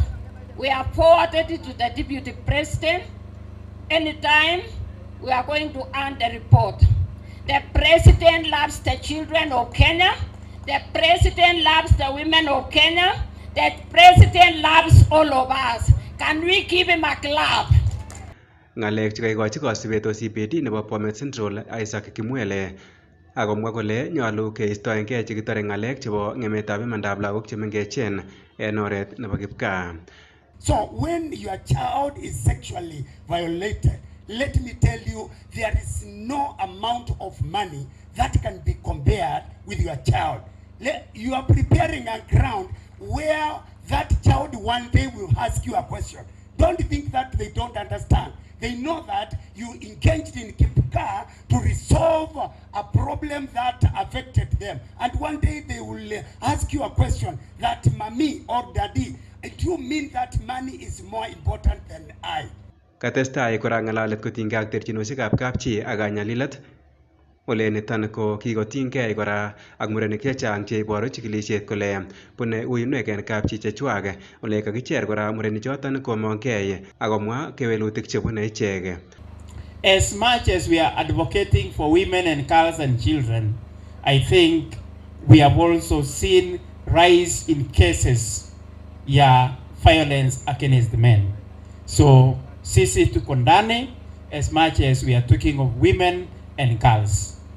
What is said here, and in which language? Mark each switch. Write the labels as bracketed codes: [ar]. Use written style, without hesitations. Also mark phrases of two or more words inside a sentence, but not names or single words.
[en] We have forwarded it to the Deputy President. Anytime, we are going to earn the report. The President loves the children of Kenya. The President loves the women of Kenya. The President loves all of us. Can we give him a clap? [kln] Ng'alek chekaikochi kosibet OCPD nebo Bomet Central Isaac Kimwele akomwa kole nyolu keistoengei chekitore ng'alek chebo ng'emetab imandab lagok chemengechen en oret nebo kipkaa. [en] So when your child is sexually violated, let me tell you, there is no amount of money that can be compared with your child. You are preparing a ground where that child one day will ask you a question. Don't think that they don't understand. They know that you engaged in Kipka to resolve a problem that affected them. And one day they will ask you a question that mommy or daddy, do you mean that money is more important than I? [kln] Katestai kora ng'alalet kotinygei ak terchinosiekab kapchi ak kanyalilet. Ole niton ko kikotinygei kora ak murenik chechang cheiboru chikilisiet kole bune uinwek en kapchi chechwak. Ole kakicher kora murenichoton komongkei akomwa kewelutik chebune ichek. [en] As much as we are advocating for women and girls and children, I think we have also seen rise in cases violence against men. So [sw] sisi tukondane [en] as much as we are talking of women and girls.